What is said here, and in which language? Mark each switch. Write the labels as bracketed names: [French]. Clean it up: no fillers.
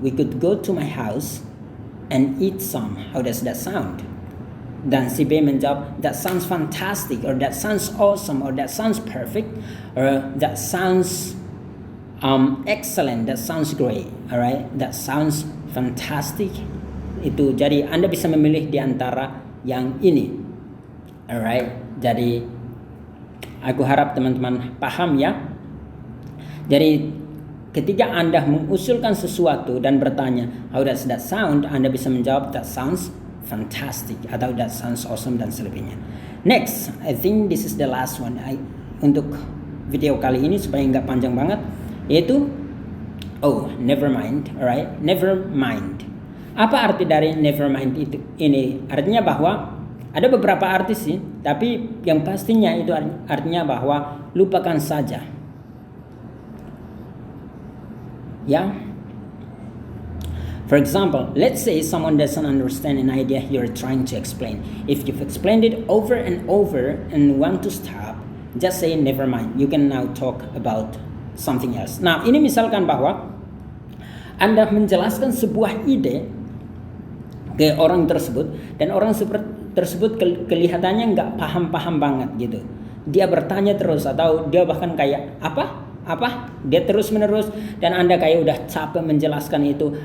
[English] We could go to my house and eat some. How does that sound?" [Indonesian] Dan si B menjawab, [English] "That sounds fantastic," or "That sounds awesome," or "That sounds perfect," or "That sounds excellent," "That sounds great," alright, "That sounds fantastic." [Indonesian] Itu jadi Anda bisa memilih di antara yang ini, alright. Jadi aku harap teman-teman paham ya. Jadi ketika Anda mengusulkan sesuatu dan bertanya, [English] "How does that sound?" [Indonesian] Anda bisa menjawab, [English] "That sounds fantastic," [Indonesian] atau [English] "That sounds awesome," [Indonesian] dan selebihnya. [English] Next, I think this is the last one [Indonesian] untuk video kali ini supaya nggak panjang banget, [English] yaitu never mind, alright, never mind. [Indonesian] Apa arti dari [English] never mind [Indonesian] itu? Ini artinya bahwa ada beberapa arti sih, tapi yang pastinya itu artinya bahwa lupakan saja. Ya. [English] For example, let's say someone doesn't understand an idea you're trying to explain. If you've explained it over and over and want to stop, just say never mind. You can now talk about something else. [Indonesian] Nah, ini misalkan bahwa Anda menjelaskan sebuah ide ke orang tersebut dan orang tersebut kelihatannya nggak paham-paham banget gitu. Dia bertanya terus atau dia bahkan kayak apa? Dia terus menerus dan Anda kayak udah capek menjelaskan itu.